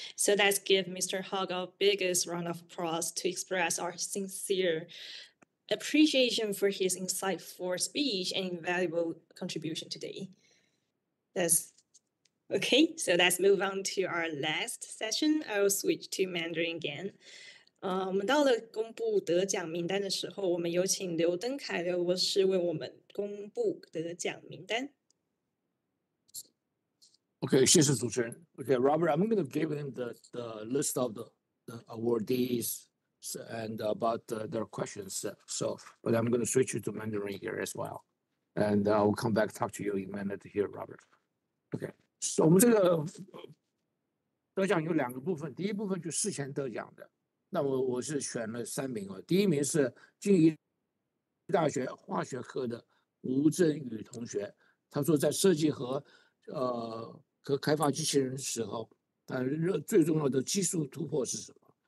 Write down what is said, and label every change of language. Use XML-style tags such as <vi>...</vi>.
<en>So let's give Mr. Hogg our biggest round of applause to express our sincere appreciation for his insightful speech and invaluable contribution today. Okay, so let's move on to our last session. I will switch to Mandarin again.</en> <zh>我们到了公布得奖名单的时候，我们有请刘登凯刘博士为我们公布得奖名单。 Okay, 谢谢主持人。</zh> <en>Okay, Robert, I'm going to give him the list of the awardees and about their questions. So, but I'm going to switch you to Mandarin here as well, and I will come back talk to you in a minute here, Robert. Okay, so</en> <zh>我们这个得奖有2个部分，第一部分就事前得奖的。那我是选了3名哦，第1名是静宜大学化学科的吴振宇同学，他说在设计和开发机器人时候，最重要的技术突破是什么？</zh>